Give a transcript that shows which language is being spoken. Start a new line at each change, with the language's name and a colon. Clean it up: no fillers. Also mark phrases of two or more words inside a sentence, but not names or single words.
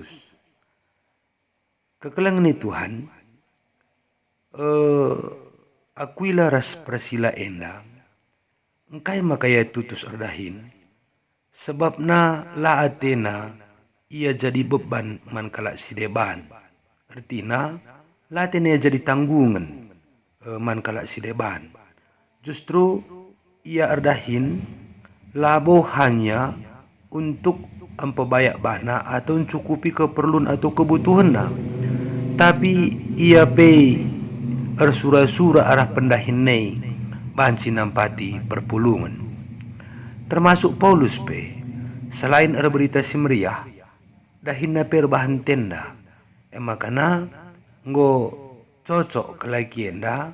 Batak Karo: Kekeleng ni Tuhan Aquila ras Priscilla enda engkai makaya tutus erdahin sebabna la Athena ia jadi beban man kala sideban artina la Athena jadi tanggungan man kala sideban justru ia erdahin labo
Indonesian: hanya untuk
Batak Karo: empebayak bana
Indonesian: atau mencukupi keperluan atau
Batak Karo: kebutuhanna tapi ia pe ersura-sura arah pendahin nei banci nampati perpulungan termasuk Paulus pe
Indonesian: selain berita
Batak Karo: si meriah dahinna per bahan tenda makana nggo cocok kelaki enda